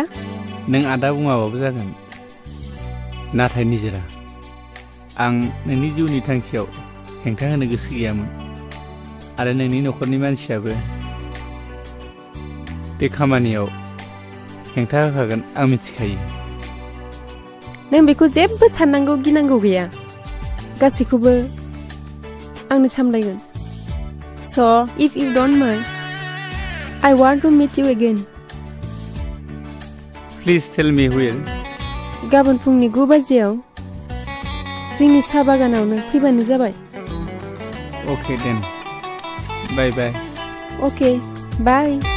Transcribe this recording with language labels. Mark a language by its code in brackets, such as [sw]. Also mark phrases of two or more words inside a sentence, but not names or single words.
[brx] नों आदा बुङाबाबो जागोन नाथाय निजोरा आं नोंनि जिउनि थांखियाव हेंथा होनो गोसो गैयामोन आरो नोंनि न'खरनि मानसियाबो बे खामानियाव हेंथा होखागोन आं मिथिखायो नों बेखौ जेबो साननांगौ गिनांगौ गैया गासैखौबो आंनो सामलायगोन [en] So if you don't mind I want to meet you again Please tell me where [brx] गाबोन फुंनि 9 बाजियाव जोंनि साहा बागानावनो फैबानो जाबाय [en] Okay then bye bye Okay bye